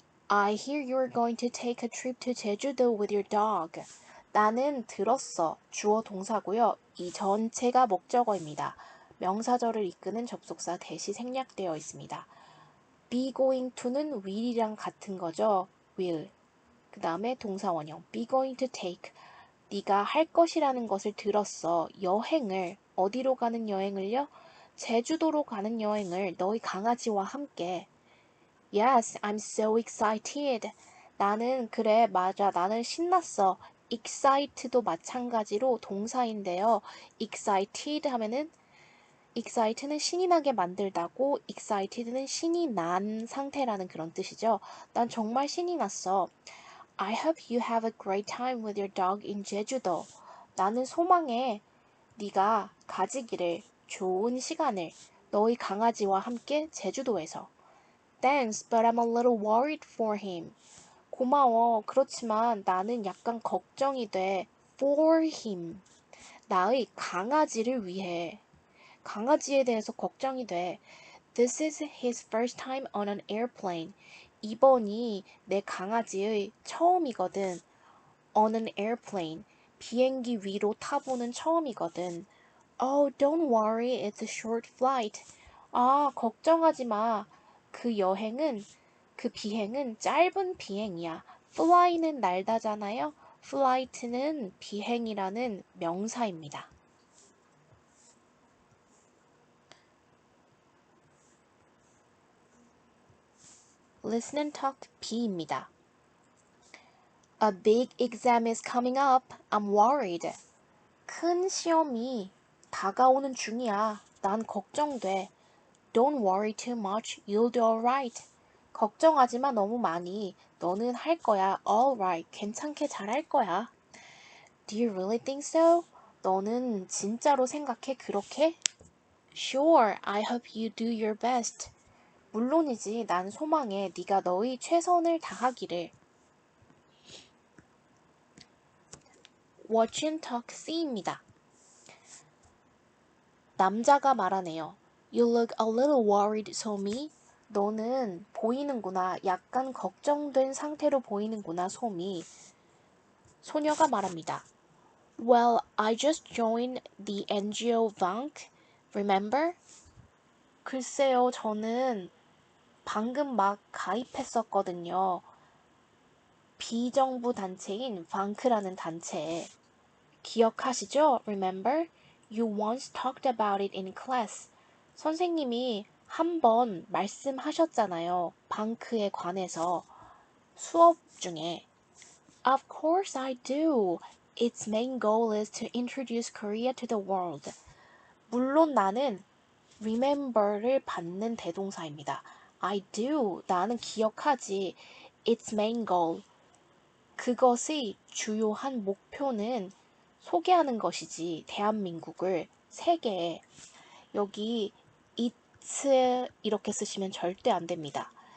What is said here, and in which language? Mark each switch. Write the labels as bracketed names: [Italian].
[English] I hear you're going to take a trip to 제주도 with your dog. [Korean] 나는 들었어. 주어 동사고요. 이 전체가 목적어입니다. 명사절을 이끄는 접속사 대시 생략되어 있습니다. be going to는 will이랑 같은 거죠. will. 그 다음에 동사 원형 be going to take. 네가 할 것이라는 것을 들었어. 여행을. 어디로 가는 여행을요? 제주도로 가는 여행을 너희 강아지와 함께. [English] Yes, I'm so excited. [Korean] 나는 그래, 맞아. 나는 신났어. excited도 마찬가지로 동사인데요. excited 하면은 excited는 신이 나게 만들다고 excited는 신이 난 상태라는 그런 뜻이죠. 난 정말 신이 났어. [English] I hope you have a great time with your dog in 제주도. [Korean] 나는 소망해. 네가 가지기를 좋은 시간을 너희 강아지와 함께 제주도에서. [English] Thanks, but I'm a little worried for him. [Korean] 고마워. 그렇지만 나는 약간 걱정이 돼. [English] For him. [Korean] 나의 강아지를 위해. 강아지에 대해서 걱정이 돼. [English] This is his first time on an airplane. [Korean] 이번이 내 강아지의 처음이거든. [English] On an airplane. [Korean] 비행기 위로 타보는 처음이거든. [English] Oh, don't worry, it's a short flight. [Korean] 아, 걱정하지 마. 그 비행은 짧은 비행이야. fly는 날다잖아요. flight는 비행이라는 명사입니다. Listen and talk B입니다. [English] A big exam is coming up. I'm worried. [Korean] 큰 시험이 다가오는 중이야. 난 걱정돼. [English] Don't worry too much. You'll do alright. [Korean] 걱정하지 마 너무 많이. 너는 할 거야. Alright. 괜찮게 잘할 거야. [English] Do you really think so? [Korean] 너는 진짜로 생각해 그렇게? [English] Sure. I hope you do your best. [Korean] 물론이지. 난 소망해. 네가 너의 최선을 다하기를. Watch and talk C입니다. 남자가 말하네요. [English] You look a little worried, 소미. [Korean] 너는 보이는구나. 약간 걱정된 상태로 보이는구나, 소미. 소녀가 말합니다. [English] Well, I just joined the NGO bank. Remember? [Korean] 글쎄요, 저는 방금 막 가입했었거든요. 비정부 단체인 방크라는 단체에. 기억하시죠? Remember? [English] You once talked about it in class. [Korean] 선생님이 한 번 말씀하셨잖아요. 방크에 관해서 수업 중에. [English] Of course I do. Its main goal is to introduce Korea to the world. [Korean] 물론 나는 remember를 받는 대동사입니다. [English] I do. [Korean] 나는 기억하지. [English] Its main goal. [Korean] 그것의 주요한 목표는 소개하는 것이지. 대한민국을 세계에. 여기 it 이렇게 쓰시면 절대 안 됩니다.